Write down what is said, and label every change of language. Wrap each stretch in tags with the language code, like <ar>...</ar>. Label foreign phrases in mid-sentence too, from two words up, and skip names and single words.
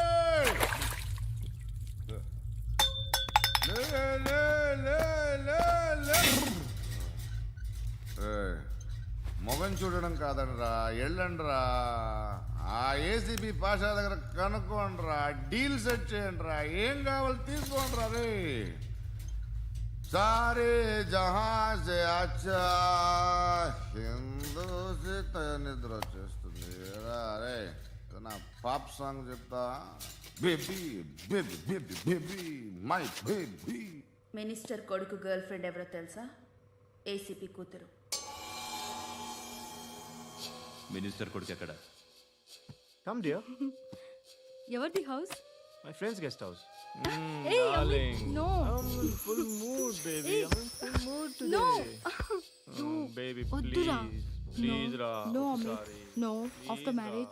<te>లే, లే, లే, లే, లే. ఏయ్, మొగం చూడడం కాదండ్రా, వెళ్ళండ్రా. ఆ ఏసీబీ పాషా దగ్గర కనుక్కోండ్రా,</te> <en>deal set</en> <te>చేయండిరా, ఏం కావాలి తీసుకోండిరా రే.</te> <hi>सारे जहाँ से अच्छा हिंदू से</hi> <te>నిద్ర వచ్చేస్తుంది రే. నా పాప్ సాంగ్ చెప్తా.</te> <en>baby baby baby baby my baby.</en> <te>మినిస్టర్ కొడుకు గర్ల్ ఫ్రెండ్ ఎవరో తెలుసా? ఏసీపీ కూతురు. మినిస్టర్ కొడుకు ఎక్కడ?</te> <en>Come dear.</en> <te>ఎవరిది హౌస్?</te> <en>My friend's guest house. నో Full mood, baby. I'm in full mood today. నో Baby,</en> <te>వద్దురా.</te> <en>please, Ra. నో I'm అమిత్, sorry. No. After marriage.</en>